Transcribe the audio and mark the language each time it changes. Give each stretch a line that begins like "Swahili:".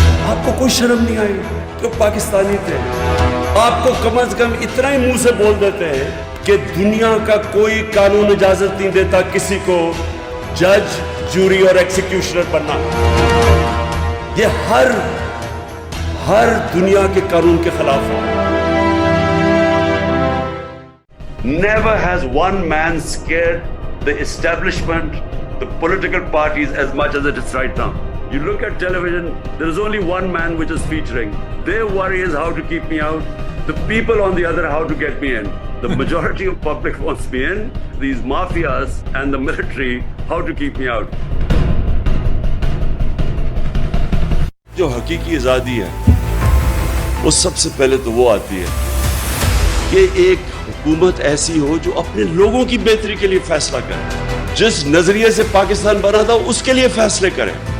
Hindi: आपको कोई शर्म नहीं आई कि पाकिस्तानी थे? आपको कम से कम इतना ही मुंह से बोल देते हैं कि दुनिया का कोई कानून इजाजत नहीं देता किसी को जज, जूरी और एक्सिक्यूशनर बनना। ये हर दुनिया के कानून के खिलाफ है।
English: Never has one man scared the establishment, the political parties as much as it is right now. You look at television, there is only one man which is featuring. Their worry is how to keep me out. The people on the other, how to get me in. The majority of public wants me in. These mafias and the military, how to keep me out.
Hindi: जो हकीकी आज़ादी है वो सबसे पहले तो वो आती है कि एक हुकूमत ऐसी हो जो अपने लोगों की बेहतरी के लिए फैसला करे, जिस नजरिए से पाकिस्तान बना था उसके लिए फैसले करे।